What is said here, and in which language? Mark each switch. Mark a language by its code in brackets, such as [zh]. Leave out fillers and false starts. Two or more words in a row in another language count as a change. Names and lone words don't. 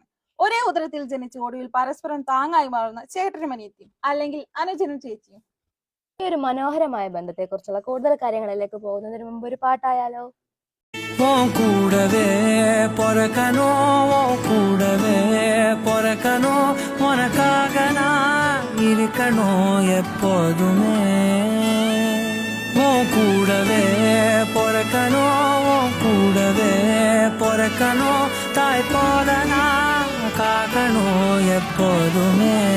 [ml] ഒരേ ഉദരത്തിൽ ജനിച്ച് ഒടുവിൽ പരസ്പരം താങ്ങായി മാറുന്ന ചേട്ടനും അനിയത്തിയും, അല്ലെങ്കിൽ അനുജനും ചേച്ചിയും. ഈ ഒരു മനോഹരമായ ബന്ധത്തെ കുറിച്ചുള്ള കൂടുതൽ കാര്യങ്ങളിലേക്ക് പോകുന്നതിന് മുമ്പ് ഒരു പാട്ടായാലോ? [ta] கூடவே பொறக்கனோ, கூடவே பொறக்கனோ, ഉനക്കാக நான் இருக்கணும் எப்போதுமே. கூடவே பொறக்கனோ, கூடவே பொறக்கனோ, தாய் போல நான் காக்கணும் எப்போதுமே.